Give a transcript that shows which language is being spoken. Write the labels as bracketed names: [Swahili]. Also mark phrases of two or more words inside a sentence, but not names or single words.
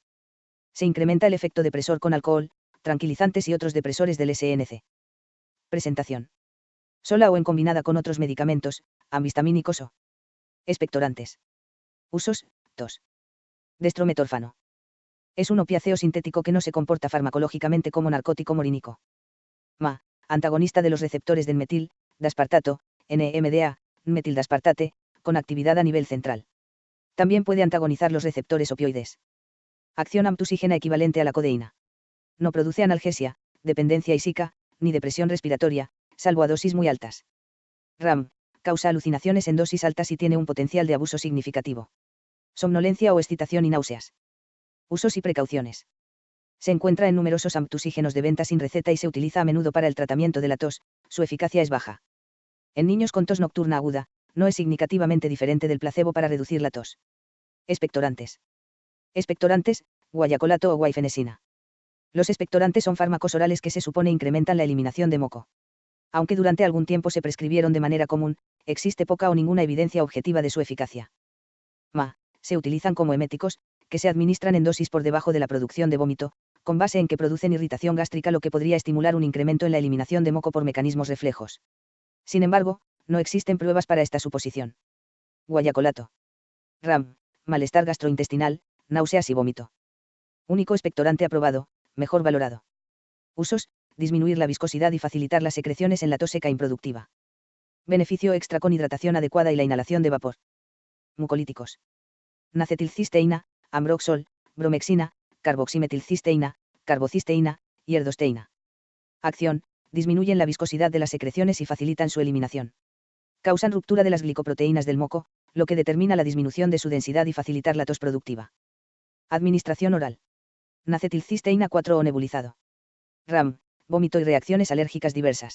[Spanish] Se incrementa el efecto depresor con alcohol, tranquilizantes y otros depresores del SNC. Presentación. Sola o en combinada con otros medicamentos, antihistamínicos o expectorantes. Usos, tos. Destrometorfano. Es un opiáceo sintético que no se comporta farmacológicamente como narcótico morínico. Antagonista de los receptores del metil, daspartato, NMDA, metildaspartate, con actividad a nivel central. También puede antagonizar los receptores opioides. Acción amptusígena equivalente a la codeína. No produce analgesia, dependencia isica, ni depresión respiratoria, salvo a dosis muy altas. RAM. Causa alucinaciones en dosis altas y tiene un potencial de abuso significativo. Somnolencia o excitación y náuseas. Usos y precauciones. Se encuentra en numerosos amptusígenos de venta sin receta y se utiliza a menudo para el tratamiento de la tos, su eficacia es baja. En niños con tos nocturna aguda, no es significativamente diferente del placebo para reducir la tos. Expectorantes. Expectorantes, guayacolato o guaifenesina. Los expectorantes son fármacos orales que se supone incrementan la eliminación de moco. Aunque durante algún tiempo se prescribieron de manera común, existe poca o ninguna evidencia objetiva de su eficacia. Se utilizan como eméticos, que se administran en dosis por debajo de la producción de vómito, con base en que producen irritación gástrica, lo que podría estimular un incremento en la eliminación de moco por mecanismos reflejos. Sin embargo, no existen pruebas para esta suposición. Guayacolato. RAM. Malestar gastrointestinal, náuseas y vómito. Único expectorante aprobado, mejor valorado. Usos: disminuir la viscosidad y facilitar las secreciones en la tos seca improductiva. Beneficio extra con hidratación adecuada y la inhalación de vapor. Mucolíticos. Nacetilcisteína, ambroxol, bromexina, carboximetilcisteína, carbocisteína, y erdosteína. Acción: disminuyen la viscosidad de las secreciones y facilitan su eliminación. Causan ruptura de las glicoproteínas del moco, lo que determina la disminución de su densidad y facilitar la tos productiva. Administración oral. Nacetilcisteína 4 o nebulizado. RAM, vómito y reacciones alérgicas diversas.